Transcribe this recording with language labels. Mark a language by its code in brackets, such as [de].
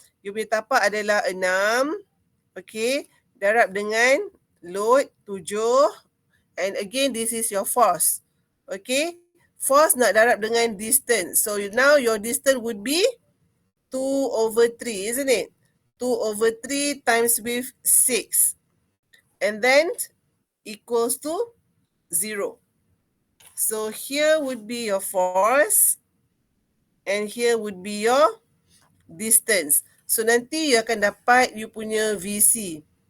[ms] You punya tapak adalah 6, okay, darab dengan load 7. [en] And again, this is your force. Okay, force [ms] nak darab dengan [en] distance. So now your distance would be 2/3, isn't it? 2/3 times with 6. And then equals to 0. So here would be your force and here would be your distance. [ms] So nanti you akan dapat you punya VC.